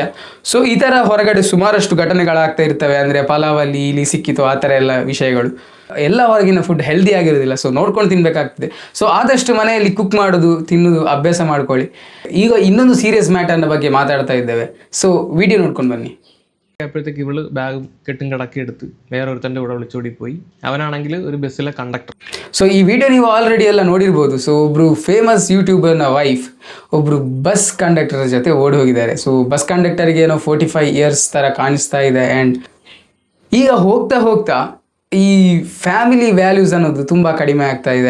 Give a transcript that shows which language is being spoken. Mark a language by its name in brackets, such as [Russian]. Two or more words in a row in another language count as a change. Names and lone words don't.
[Kannada] ಸೊ ಈ ಥರ ಹೊರಗಡೆ ಸುಮಾರಷ್ಟು ಘಟನೆಗಳಾಗ್ತಾ ಇರ್ತವೆ. ಅಂದರೆ ಪಲಾವಲ್ಲಿ ಇಲ್ಲಿ ಸಿಕ್ಕಿತು, ಆ ಥರ ಎಲ್ಲ ವಿಷಯಗಳು. ಎಲ್ಲ ಹೊರಗಿನ [English] food healthy [Kannada] ಆಗಿರೋದಿಲ್ಲ, ಸೊ ನೋಡ್ಕೊಂಡು ತಿನ್ನಬೇಕಾಗ್ತದೆ. ಸೊ ಆದಷ್ಟು ಮನೆಯಲ್ಲಿ ಕುಕ್ ಮಾಡೋದು, ತಿನ್ನೋದು ಅಭ್ಯಾಸ ಮಾಡ್ಕೊಳ್ಳಿ. ಈಗ ಇನ್ನೊಂದು [English] serious matter [Kannada] ಬಗ್ಗೆ ಮಾತಾಡ್ತಾ ಇದ್ದೇವೆ. ಸೊ ವಿಡಿಯೋ ನೋಟ್ಕೊಂಡು ಬನ್ನಿ. [Malayalam] അപ്പോഴത്തേക്ക് ഇവള് ബാഗ് കെട്ടും കടക്കി എടുത്ത് വേറൊരുത്തൻ്റെ കൂടെ വിളിച്ചോടി പോയി. അവനാണെങ്കിൽ ഒരു [English] bus conductor. [Kannada] ಸೊ ಈ ವಿಡಿಯೋ ನೀವು ಆಲ್ರೆಡಿ ಎಲ್ಲ ನೋಡಿರ್ಬೋದು. ಸೊ ಒಬ್ಬರು [English] famous YouTuber wife [Kannada] ಒಬ್ಬರು [English] bus conductor [Kannada] ಜೊತೆ ಓಡಿ ಹೋಗಿದ್ದಾರೆ. ಸೊ [English] bus conductor [Kannada] ಏನೋ 45 ಇಯರ್ಸ್ ಥರ ಕಾಣಿಸ್ತಾ ಇದೆ. ಆ್ಯಂಡ್ ಈಗ ಹೋಗ್ತಾ ಹೋಗ್ತಾ ಈ [English] family values [Kannada] ಅನ್ನೋದು ತುಂಬ ಕಡಿಮೆ ಆಗ್ತಾ ಇದೆ.